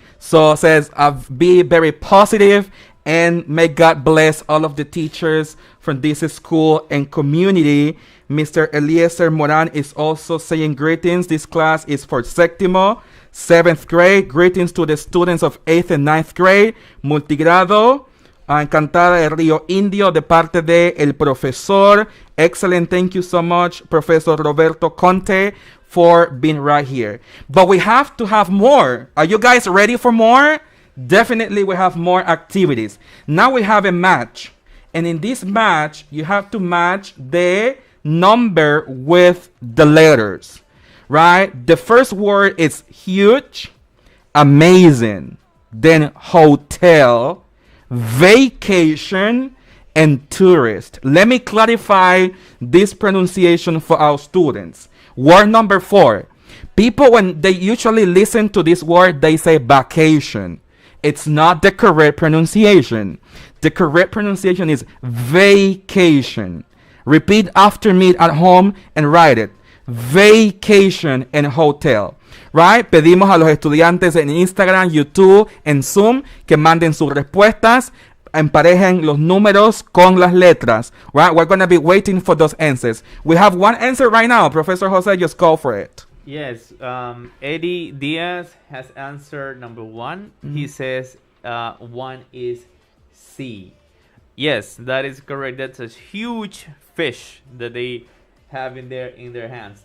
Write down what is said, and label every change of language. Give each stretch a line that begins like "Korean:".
English: So it says, be very positive and may God bless all of the teachers from this school and community. Mr. Eliezer Moran is also saying greetings. This class is for séptimo, 7th grade. Greetings to the students of 8th and 9th grade.
Spanish: Multigrado. Encantada de Río Indio de parte de el profesor.
English: Excellent. Thank you so much, Professor Roberto Conte, for being right here. But we have to have more. Are you guys ready for more? Definitely we have more activities. Now we have a match. And in this match, you have to match the number with the letters, right? The first word is huge, amazing, then hotel, vacation, and tourist. Let me clarify this pronunciation for our students. Word number 4. People, when they usually listen to this word, they say vacation. It's not the correct pronunciation. The correct pronunciation is vacation. Repeat after me at home and write it. Vacation and hotel. Right?
Spanish: Pedimos a los estudiantes en Instagram, YouTube, en Zoom que manden sus respuestas. emparejen los números con las letras.
English: Right? We're going to be waiting for those answers. We have one answer right now. Professor Jose, just go for it. Yes, Eddie Diaz has answered number 1. He says 1 is C. Yes, that is correct. That's a huge fish that they have in their hands.